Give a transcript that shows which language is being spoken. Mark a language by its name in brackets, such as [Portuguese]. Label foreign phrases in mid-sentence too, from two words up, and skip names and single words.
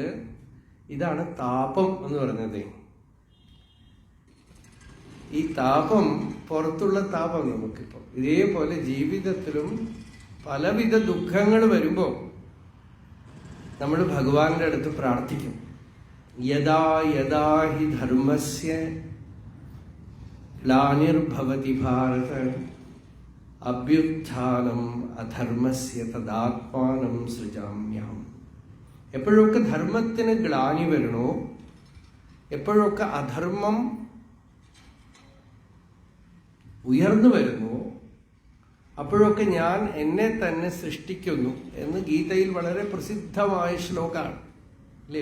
[Malayalam] ഇതാണ് താപം എന്ന് പറഞ്ഞത്. ഈ താപം, പുറത്തുള്ള താപം നമുക്കിപ്പോൾ. ഇതേപോലെ ജീവിതത്തിലും പലവിധ ദുഃഖങ്ങൾ വരുമ്പോൾ നമ്മൾ ഭഗവാന്റെ അടുത്ത് പ്രാർത്ഥിക്കും. [Sanskrit] യദാ യദാ ഹി ധർമ്മസ്യ ഗ്ലാനിർഭവതി ഭാരത അഭ്യുത്ഥാനം അധർമ്മസ്യ തദാത്മാനം സൃജാമ്യം. [Malayalam] എപ്പോഴൊക്കെ ധർമ്മത്തിന് ഗ്ലാനി വരണോ, എപ്പോഴൊക്കെ അധർമ്മം ഉയർന്നു വരുന്നു, അപ്പോഴൊക്കെ ഞാൻ എന്നെ തന്നെ സൃഷ്ടിക്കുന്നു എന്ന് ഗീതയിൽ വളരെ പ്രസിദ്ധമായ ശ്ലോകമാണ് അല്ലേ.